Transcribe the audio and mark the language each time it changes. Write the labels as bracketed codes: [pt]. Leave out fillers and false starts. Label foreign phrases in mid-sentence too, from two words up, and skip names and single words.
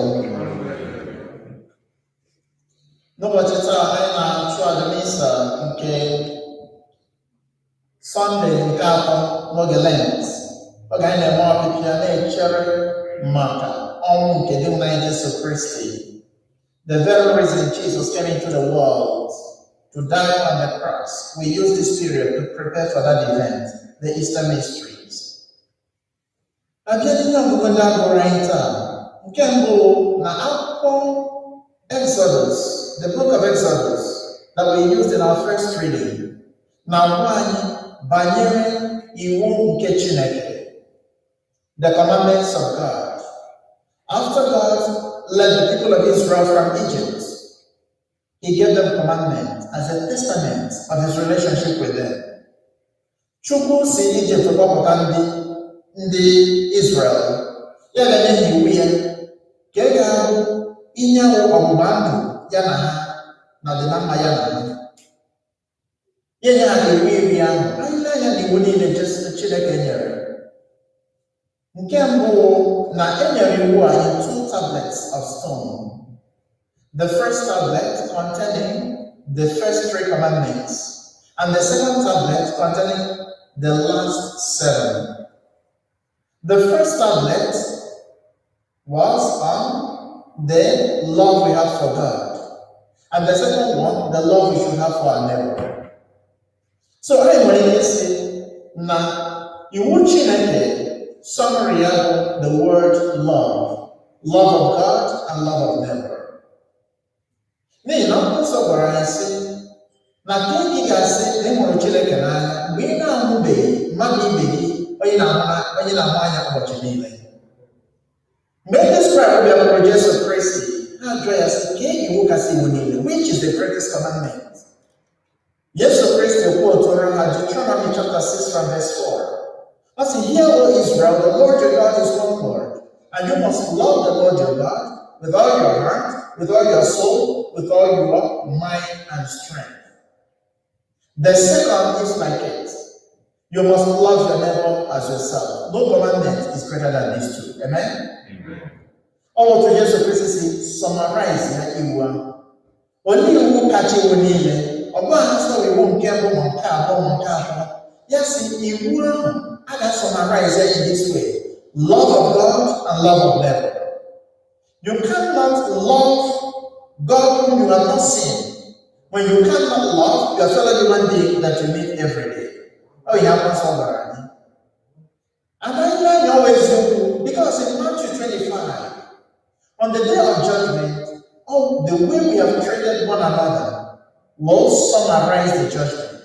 [ig] N'ụbọchị taa anyị na-achụ aja misa nke Sọnde nke 3 n'oge lent, oge anyị na-eme ọpịpịa na-echere maka ọnwụ nke dị na Jesu Kristi, [en] the very reason Jesus came into the world to die on the cross. We use this period to prepare for that event, the Easter mysteries. [ig] Abịa n'ihe ọgụgụ ndị agụrụ anyị taa, nke mbụ na akwụkwọ Exodus, [en] the book of Exodus that we used in our first reading, [ig] na-agwa anyị banyere iwu nke Chineke, [en] the commandments of God. After God led the people of Israel from Egypt, He gave them commandments as a testament of His relationship with them. [ig] Chukwu si Egypt kpọpụta ndị Israel, ya ga-enye ha iwu ya ka ị ga-ahụ ihe ọgbụgba ndụ ya na ha na ọdịna mma ya na ha. Ya nye ha iwu iri ahụ, anyị na-anya na iwu niile Chineke nyere. Nke mbụ na e nyere iwu a [en] in 2 tablets of stone. The first tablet containing the first 3 commandments, and the second tablet containing the last 7. The first tablet was on the love we have for God, and the second one, the love we should have for our neighbor. So I want to say [ig] na Iwu Chineke, [en] summary of the word love. Love of God and love of neighbor. [ig] N'ihi na akwụkwọ nsọ gwara anyị sị na ka ị ga-asị na ị hụrụ Chineke n'anya mgbe ị na-ahụbeghị mmadụ ibe gị onye na-ahụ anya ụbọchị niile. Mgbe ndị Israel bịakwuru Jesu Kristi, ha jụọ ya sị, kee iwu kasị iwu niile, [en] which is the greatest commandment? [ig] Jesu Kristi kwuotụrụ ha Deuteronomy chapter 6 [en] from verse 4. He said, "Hear, O Israel, the Lord your God is one Lord, and you must love the Lord your God with all your heart, with all your soul, with all your might and strength." The second is like it. You must love your neighbor as yourself. No commandment is greater than these two. Amen? All to Jesus Christ summarize [ig] na iwu ahụ. Only iwu kacha iwu niile, ọ bụ ahụ sọ iwu nke bụ ma nke abụọ ma nke atọ. Ya sị iwu ahụ a ga-summarize [en] in this way. Love of God and love of neighbor. You cannot love God whom you have not seen when you cannot love your fellow human being that you meet every day. Oh, you have one already. And I always do, because in Matthew 25, on the day of judgment, oh, the way we have treated one another will summarize the judgment.